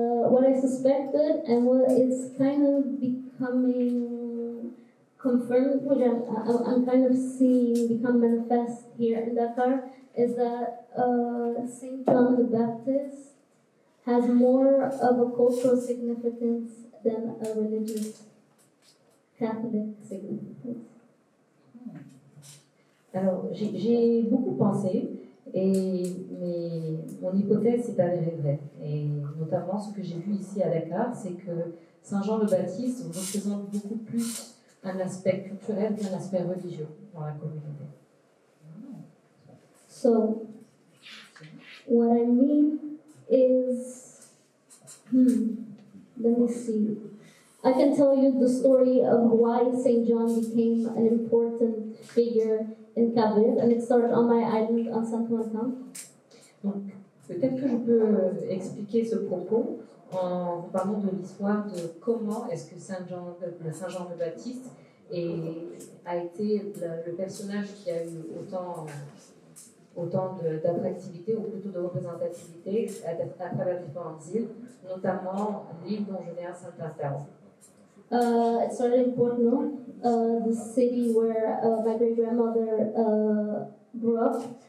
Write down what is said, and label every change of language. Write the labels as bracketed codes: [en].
[en] What I suspected and what is kind of becoming confirmed, which I'm kind of seeing become manifest here in Dakar, is that St. John the Baptist has more of a cultural significance than a religious Catholic significance. [fr] Alors, j'ai beaucoup pensé et mon hypothèse s'est avérée vraie. Et notamment, ce que j'ai vu ici à Dakar, c'est que Saint Jean le Baptiste représente beaucoup plus un aspect culturel qu'un aspect religieux dans la communauté. [en] So, what I mean is, let me see. I can tell you the story of why St. John became an important figure in Cape Verde, and it started on my island on Santo Antão. [fr] Donc, Peut-être que je peux expliquer ce propos en vous parlant de l'histoire de comment est-ce que Saint Jean le Baptiste a été le personnage qui a eu autant d'attractivité, ou plutôt de représentativité à travers différentes îles, notamment l'île dont je viens, Saint-Estève. [en] It started in Portno, the city where my great grandmother grew up.